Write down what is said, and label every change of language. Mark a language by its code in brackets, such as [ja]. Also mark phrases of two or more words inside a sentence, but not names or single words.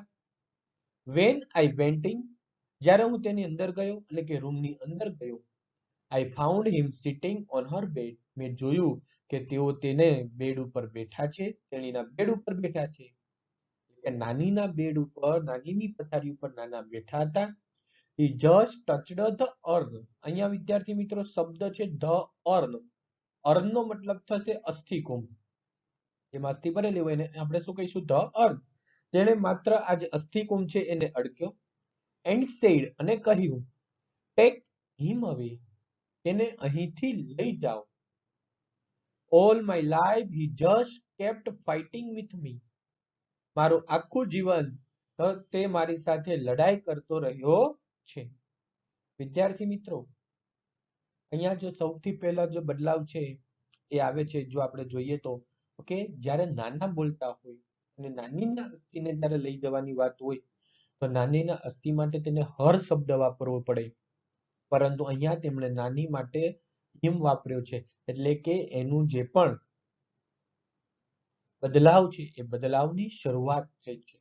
[en] when I went in, [gu] જ્યારે હું તેની અંદર ગયો એટલે કે રૂમની અંદર ગયો. [en] I found him sitting on her bed. [gu] મેં જોયું કે તેઓ તેને બેડ ઉપર બેઠા છે, તેણીના બેડ ઉપર બેઠા છે. નાનીના બેડ ઉપર, નાનીની પથારી ઉપર નાના બેઠા હતા. [en] He just touched the earth. [gu] અહીંયા વિદ્યાર્થી મિત્રો શબ્દ છે [en] the earth. [gu] earth નો મતલબ થશે અસ્થિકુંભ. જેમાં અસ્થિ ભરેલી હોય એને આપણે શું કહીશું? [en] the earth. [gu] તેણે માત્ર આ જે અસ્થિકુંભ છે એને અડક્યો. [en] and said, [gu] અને કહ્યું, [en] take him away. [gu] તેને અહીંથી લઈ જાઓ. [en] all my life he just kept fighting with me. [gu] મારું આખું જીવન તે મારી સાથે લડાઈ કરતો રહ્યો છે. વિદ્યાર્થી મિત્રો, અહીંયા જો સૌથી પહેલા જો બદલાવ છે એ આવે છે, જો આપણે જોઈએ તો ઓકે, જ્યારે નાના બોલતા હોય અને નાનીના અસ્થિને જ્યારે લઈ જવાની વાત હોય તો નાનીના અસ્થિ માટે તેને હર શબ્દ વાપરવો પડે, પરંતુ અહીંયા તેમણે નાની માટે હિમ વાપર્યો છે, એટલે કે એનું જે પણ બદલાવ છે એ બદલાવની શરૂઆત થઈ છે.